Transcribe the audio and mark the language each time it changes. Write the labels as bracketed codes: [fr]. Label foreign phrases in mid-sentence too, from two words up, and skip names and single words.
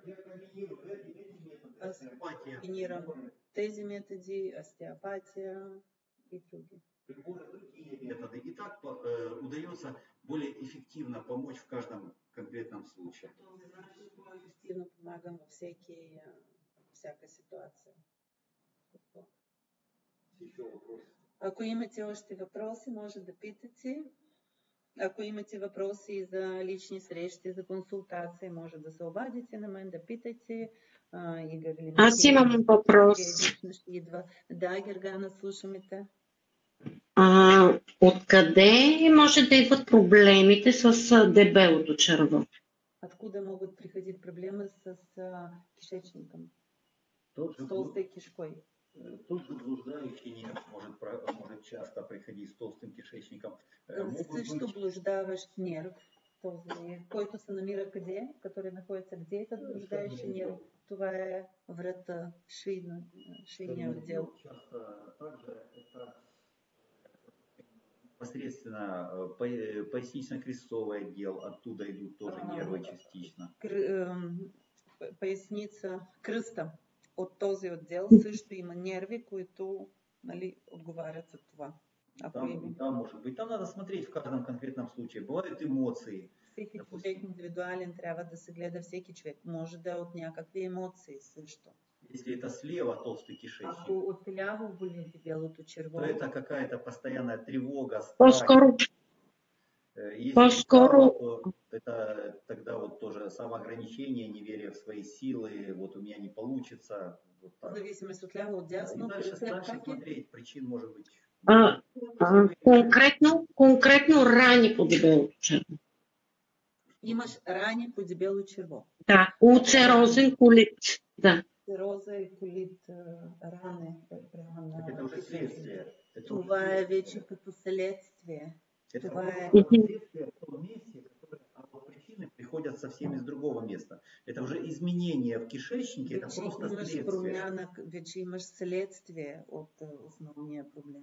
[ru] Я комбинирую эти методы, [bg] Аз остеопатия, комбинирам тези методи, остеопатия и други. [ru] приборы, другие методы. И так удается более эффективно помочь в каждом конкретном случае. [bg] Този начин по-ефективно помагам във всяка ситуация. [ru] Еще вопрос. [bg] Ако имате още въпроси, може да питате. Ако имате въпроси за лични срещи, за консултации, може да се обадите на мен, да питате. Аз имам въпрос. Ще идва. Да, Гергана, слушаме те. Откъде може да идват проблемите с дебелото черво? [ru] Откуда могат приходить проблемы с кишечником? Тот С толстой кишкой. Тот же блуждающий нерв может часто приходить с толстым кишечником. [bg] Също блуждаващ нерв, този, който се намира къде, [ru] который находится где, этот блуждающий нерв. [bg] Това е врата, шийния отдел. [ru] Часто также это непосредственно пояснично-крестцовый отдел, оттуда идут тоже нервы частично. Поясница, [bg] кръста от този отдел също има нерви, които, нали, отговарят за това. [ru] Там может быть. Там надо смотреть в каждом конкретном случае. Бывают эмоции. [bg] Всеки човек индивидуален, трябва да се гледа всеки човек. Може да е от някакви емоции също. [ru] Если это слева толстый кишечник, [bg] ако отляво боли дебелото черво, [ru] то это какая-то постоянная тревога, страх. [bg] По-скоро. [ru] Если справа, то это тогда вот тоже самоограничение, неверие в свои силы, вот у меня не получится. Вот так. [bg] в зависимост от ляво, от дясно. [ru] И дальше смотреть, причин может быть. [bg] Конкретно рани по дебелото черво. Имаш рани по дебело черво. Да, улцерозен колит. Да. Улцероза и колит, ране. [ru] Это уже следствие. [bg] Това е вече като следствие. [ru] Это [bg] Това е [ru] следствие в том месте, а причины приходят совсем из другого места. Это уже изменения в кишечнике, это просто следствие. [bg] Промяна, вече имаш следствие от основния проблем.